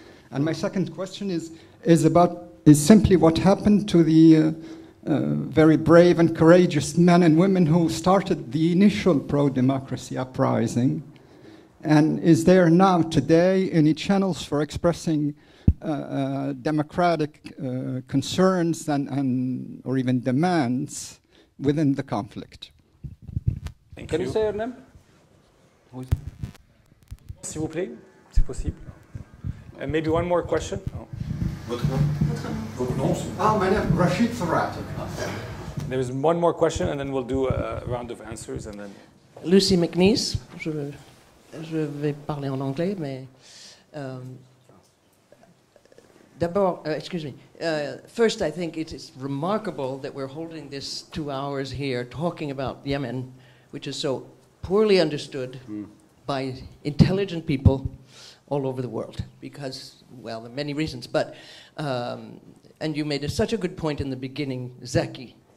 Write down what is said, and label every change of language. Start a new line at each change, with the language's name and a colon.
English: And my second question is simply what happened to the very brave and courageous men and women who started the initial pro-democracy uprising. And is there now today any channels for expressing democratic concerns and or even demands within the conflict? Can you say your name?
French: S'il vous plaît, c'est possible.
English: And maybe one more question.
French: Oh. Votre nom?
English: My name is Rashid Farati. There's one more question, and then we'll do a round of answers, and then. Lucy McNeese.
French: Je vais parler en anglais, mais d'abord,
English: excuse me. First, I think it is remarkable that we're holding this 2 hours here talking about Yemen, which is so poorly understood by intelligent people all over the world, because, well, there are many reasons, but, and you made such a good point in the beginning, Zaki,